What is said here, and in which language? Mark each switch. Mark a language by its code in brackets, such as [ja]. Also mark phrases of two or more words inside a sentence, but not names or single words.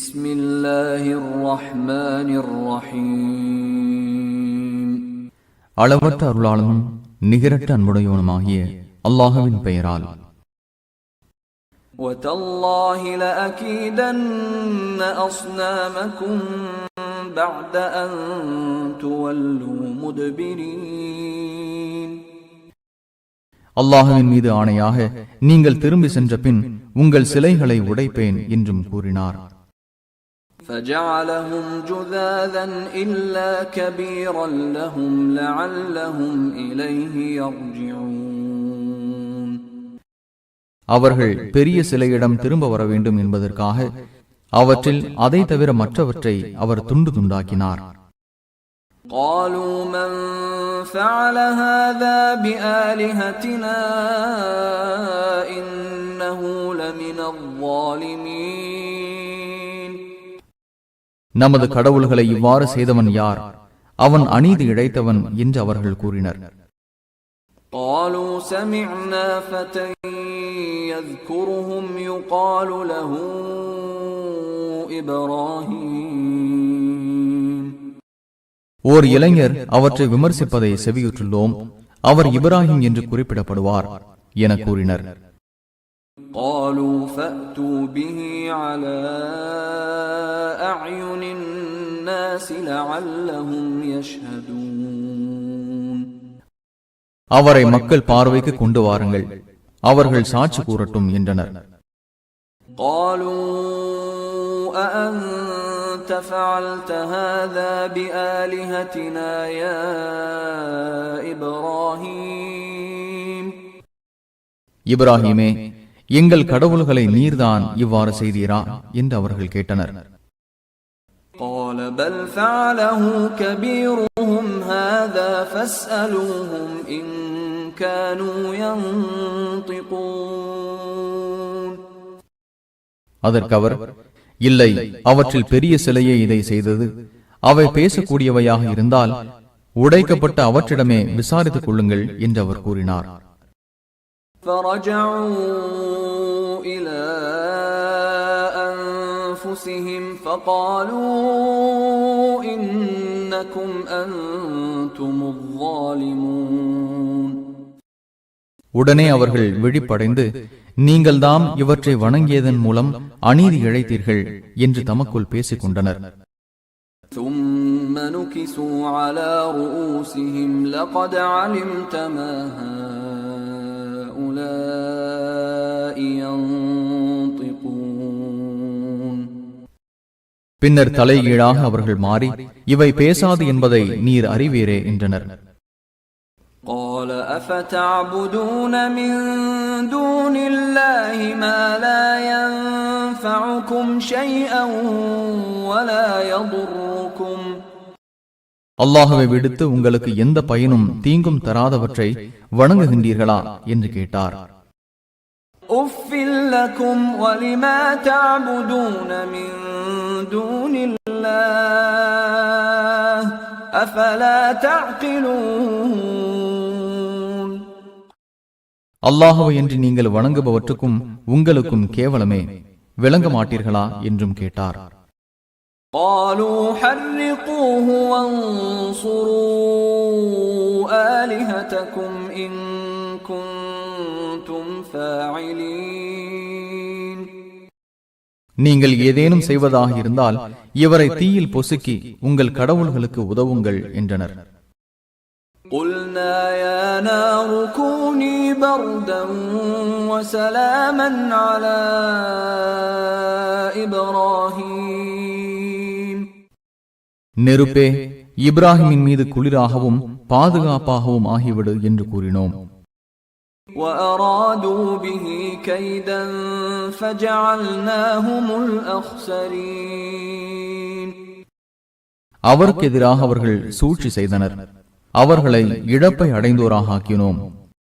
[ar] بسم الله الرحمن الرحيم. [ta] அளவற்ற அருளாளனும் நிகரற்ற அன்புடையவனுமாகிய அல்லாஹ்வின் பெயரால். [ar] وَتَاللَّهِ لَأَكِيدَنَّ أَصْنَامَكُمْ بَعْدَ أَن تُوَلُّوا مُدْبِرِينَ. [ta] அல்லாஹ்வின் மீது ஆணையாக நீங்கள் திரும்பி சென்ற பின் உங்கள் சிலைகளை உடைப்பேன் என்றும் கூறினார். [ar] فَجَعَلَهُمْ جُذَاذًا إِلَّا كَبِيرًا لَهُمْ لَعَلَّهُمْ إِلَيْهِ يَرْجِعُونَ. [ta] அவர்கள் பெரிய சிலையிடம் திரும்ப வர வேண்டும் என்பதற்காக அவற்றில் அதை தவிர மற்றவற்றை அவர் துண்டு துண்டாக்கினார். [ar] قالوا من فعل هذا بآلهتنا إنه لمن الظالمين. [ta] நமது கடவுள்களை இவ்வாறு செய்தவன் யார்? அவன் அநீதி இழைத்தவன் என்று அவர்கள் கூறினர். [ar] قالوا سمعنا فتى يذكرهم يقال له إبراهيم. [ta] ஓர் இளைஞர் அவற்றை விமர்சிப்பதை செவியுற்றுள்ளோம், அவர் இப்ராஹிம் என்று குறிப்பிடப்படுவார் என கூறினர். [ar] قالوا فأتوا به على أعين الناس لعلهم يشهدون. [ta] அவரை மக்கள் பார்வைக்கு கொண்டு வாருங்கள், அவர்கள் சாட்சி கூறட்டும் என்றனர். [ar] قالوا أأنت فعلت هذا بآلهتنا يا إبراهيم. [ta] இப்ராஹிமே, எங்கள் கடவுள்களை நீர்தான் இவ்வாறு செய்தீரா என்று அவர்கள் கேட்டனர். [ar] قال بل فعله كبيرهم هذا فاسألوهم إن كانوا ينطقون. [ta] அதற்கு அவர், இல்லை, அவற்றில் பெரிய சிலையே இதை செய்தது, அவை பேசக்கூடியவையாக இருந்தால் உடைக்கப்பட்ட அவற்றிடமே விசாரித்துக் கொள்ளுங்கள் என்று அவர் கூறினார். [ar] فرجعوا إلى أنفسهم فقالوا إنكم أنتم الظالمون. [ta] உடனே அவர்கள் விழிப்படைந்து, நீங்கள்தாம் இவற்றை வணங்கியதன் மூலம் அநீதி இழைத்தீர்கள் என்று தமக்குள் பேசிக் கொண்டனர். [ar] ثم نكسوا على رؤوسهم لقد علمت ما هؤلاء ينطقون. [ta] பின்னர் தலைகீழாக அவர்கள் மாறி, இவை பேசாது என்பதை நீர் அறிவீரே என்றனர். [ar] قال أفتعبدون من دون الله ما لا ينفعكم شيئا ولا يضركم. [ta] அல்லாஹ்வை விடுத்து உங்களுக்கு எந்த பயனும் தீங்கும் தராதவற்றை வணங்குகின்றீர்களா என்று கேட்டார். [ar] أُفٍّ لكم ولما تعبدون من دون الله أفلا تعقلون. [ta] அல்லாஹ்வை என்று நீங்கள் வணங்குபவற்றுக்கும் உங்களுக்கும் கேவலமே, விளங்க மாட்டீர்களா என்றும் கேட்டார். [ar] قالوا حرقوه وانصروا آلهتكم إن كنتم فاعلين. [ta] நீங்கள் ஏதேனும் செய்வதாக இருந்தால் இவரை தீயில் பொசுக்கி உங்கள் கடவுள்களுக்கு உதவுங்கள் என்றனர். [ar] قلنا يا نار كوني بردا وسلاما على إبراهيم. [ta] நெருப்பே, இப்ராஹிமின் மீது குளிராகவும் பாதுகாப்பாகவும் ஆகிவிடு என்று கூறினோம். [ar] وأرادوا به كيدا فجعلناهم الأخسرين. [ta] அவருக்கு எதிராக அவர்கள் சூழ்ச்சி செய்தனர், அவர்களை இழப்பை அடைந்தோராக ஆக்கினோம்.